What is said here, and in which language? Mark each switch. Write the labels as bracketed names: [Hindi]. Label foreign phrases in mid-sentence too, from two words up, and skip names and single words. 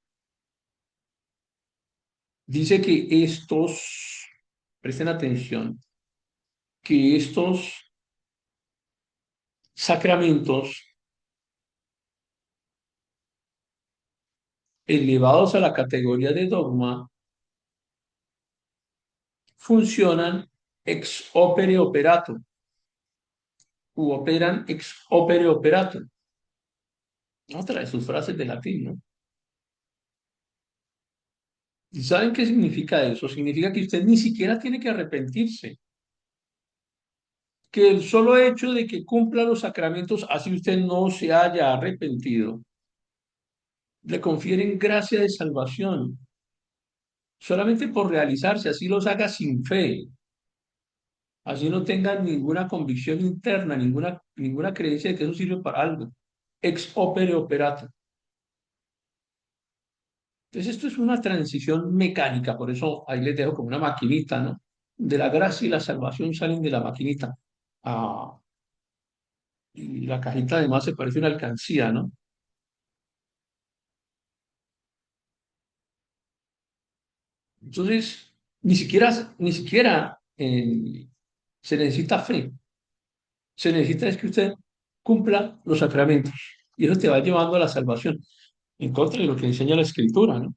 [Spanish] dice que estos, presten atención, que estos sacramentos elevados a la categoría de dogma funcionan [Latin] ex opere operato, [Spanish] u operan [Latin] ex opere operato. [Spanish] Otra de sus frases de latín, ¿no? ¿Y saben qué significa eso? Significa que usted ni siquiera tiene que arrepentirse, que el solo hecho de que cumpla los sacramentos, así usted no se haya arrepentido, le confieren gracia de salvación, solamente por realizarse, así los haga sin fe, así no tengan ninguna convicción interna, ninguna creencia de que eso sirve para algo. [Latin] Ex opere operato. [Spanish] Entonces esto es una transición mecánica, por eso ahí les dejo como una maquinita, ¿no? De la gracia y la salvación salen de la maquinita. Ah, y la cajita además se parece a una alcancía, ¿no? Entonces, ni siquiera se necesita fe, se necesita es que usted cumpla los sacramentos y eso te va llevando a la salvación, en contra de lo que enseña la Escritura, ¿no?